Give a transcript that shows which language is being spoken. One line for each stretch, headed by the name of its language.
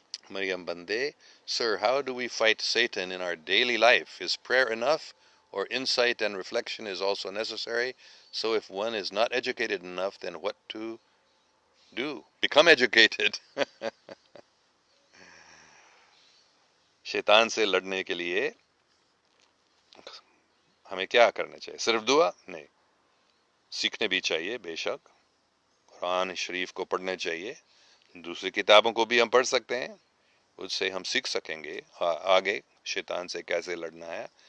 English: مریم بندے، sir how do we fight Satan in our daily life? Is prayer enough or insight and reflection is also necessary? So if one is not educated enough, then what to do? Become educated.
Urdu: شیطان سے لڑنے کے لیے ہمیں کیا کرنا چاہیے؟ صرف دعا نہیں، سیکھنے بھی چاہیے بے شک. قرآن شریف کو پڑھنا چاہیے، دوسری کتابوں کو بھی ہم پڑھ سکتے ہیں، اس سے ہم سیکھ سکیں گے آگے شیطان سے کیسے لڑنا ہے.